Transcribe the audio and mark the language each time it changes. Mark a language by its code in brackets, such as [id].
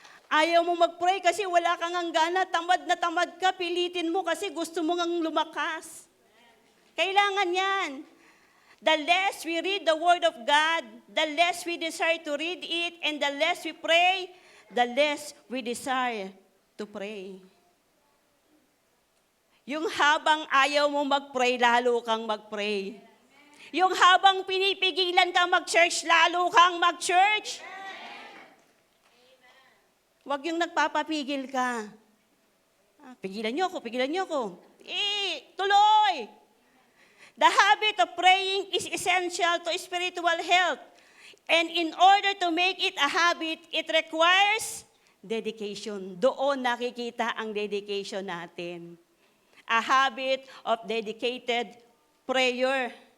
[tl] Ayaw mo mag-pray kasi wala kang ang gana, tamad na tamad ka, pilitin mo kasi gusto mo ngang lumakas. Kailangan yan. [en] The less we read the Word of God, the less we desire to read it, and the less we pray, the less we desire to pray. [tl] Yung habang ayaw mo mag-pray, lalo kang mag-pray. Yung habang pinipigilan ka mag-church, lalo kang mag-church. Huwag yung nagpapapigil ka. Pigilan niyo ako, pigilan niyo ako. Tuloy! [en] The habit of praying is essential to spiritual health. And in order to make it a habit, it requires dedication. [tl] Doon nakikita ang dedication natin. [en] A habit of dedicated prayer.